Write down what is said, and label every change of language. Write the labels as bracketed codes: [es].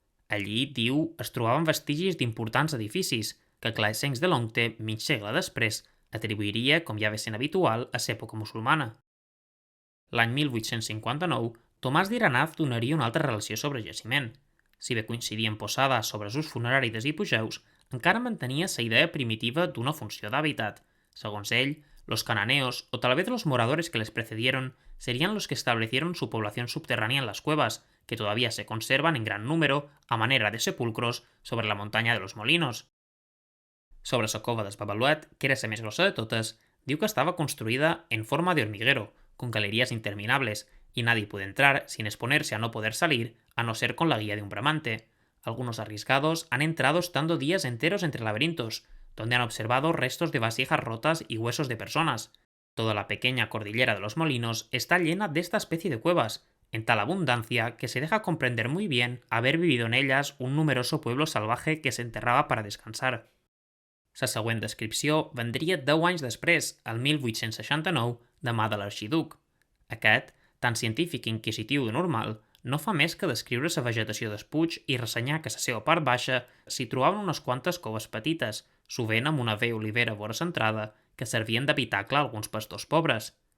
[ca] Allí, diu, es trobaven vestigis d'importants edificis que Claessencs de Longte, mig segle després, atribuiria, com ja ve sent habitual, a l'època musulmana. L'any 1859, Tomàs d'Iranaz donaria una altra relació sobre el jaciment. Si bé coincidien posada sobre els ús funerari dels hipogeus, encara mantenia la idea primitiva d'una funció d'hàbitat. Segons ell, [es] los cananeos, o tal vez los moradores que les precedieron, serían los que establecieron su población subterránea en las cuevas, que todavía se conservan en gran número, a manera de sepulcros, sobre la montaña de los Molinos. [ca] Sobre la cova del Babaluet, que era la més grossa de totes, diu que estava construïda en forma de [es] hormiguero, con galerías interminables, y nadie puede entrar sin exponerse a no poder salir, a no ser con la guía de un bramante. Algunos arriesgados han entrado estando días enteros entre laberintos, donde han observado restos de vasijas rotas y huesos de personas. Toda la pequeña cordillera de los Molinos está llena de esta especie de cuevas, en tal abundancia que se deja comprender muy bien haber vivido en ellas un numeroso pueblo salvaje que se enterraba para descansar. [ca] La següent descripció vendria 10 anys després, el 1869, de mà de l'arxiduc. Aquest, tan científic i inquisitiu de normal, no fa més que descriure la vegetació del Puig i ressenyar que a la seva part baixa s'hi trobaven unes quantes coves petites, sovint amb una veu olivera vora centrada, que servien d'habitacle a alguns pastors pobres.